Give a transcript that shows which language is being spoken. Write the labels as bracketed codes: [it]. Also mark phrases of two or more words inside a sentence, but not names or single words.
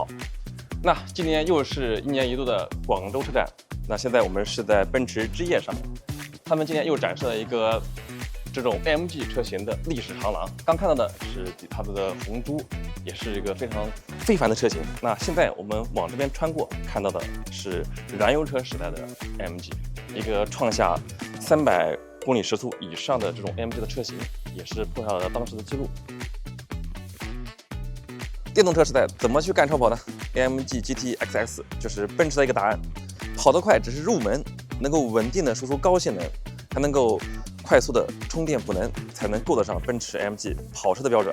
[zh] 那今年又是一年一度的廣州車展，那現在我們是在奔馳之夜上，他們今年又展示了一个这种 AMG 车型的历史长廊。刚看到的是它的红猪，也是一个非常非凡的车型。那现在我们往这边穿过，看到的是燃油車時代的 AMG， 一個創下300公里時速以上的這種 AMG 的車型，也是破下了當時的記錄。電動車時代怎麼去幹超跑呢？ AMG GT XX 就是奔馳的一個答案。跑得快只是入門，能夠穩定的輸出高性能，還能夠快速的充電補能，才能夠得上奔馳 AMG 跑車的標準。